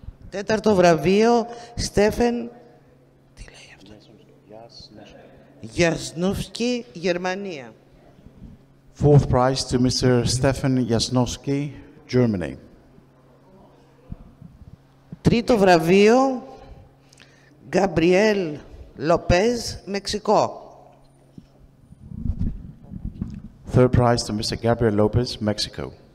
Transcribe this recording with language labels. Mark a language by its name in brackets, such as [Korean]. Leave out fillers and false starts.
[Greek] Τέταρτο βραβείο, Στέφεν Γιασνούφσκι, Γερμανία. [English] Fourth prize to Mr. Stefan Jasnowski, Germany. [Greek] Τρίτο βραβείο, Γκαμπριέλ Λοπέζ, Μεξικό. [English] Third prize to Mr. Gabriel Lopez, Mexico.